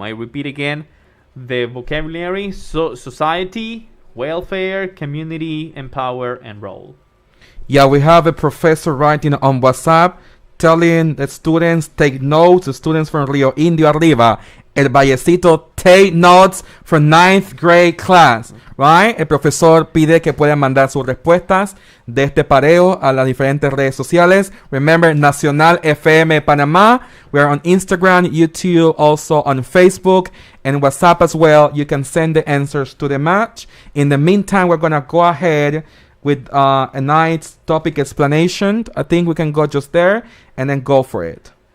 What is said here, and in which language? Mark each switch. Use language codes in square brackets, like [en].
[en] I repeat again, the vocabulary: society, welfare, community, empower, and role. Yeah, we have a professor writing on WhatsApp telling the students, take notes. The students from Rio Indio Arriba, El Vallecito, take notes for 9th grade class, right? [es] El profesor pide que puedan mandar sus respuestas de este pareo a las diferentes redes sociales. [en] Remember, Nacional FM Panamá. We are on Instagram, YouTube, also on Facebook, and WhatsApp as well. You can send the answers to the match. In the meantime, we're going to go ahead with a nice topic explanation. I think we can go just there and then go for it.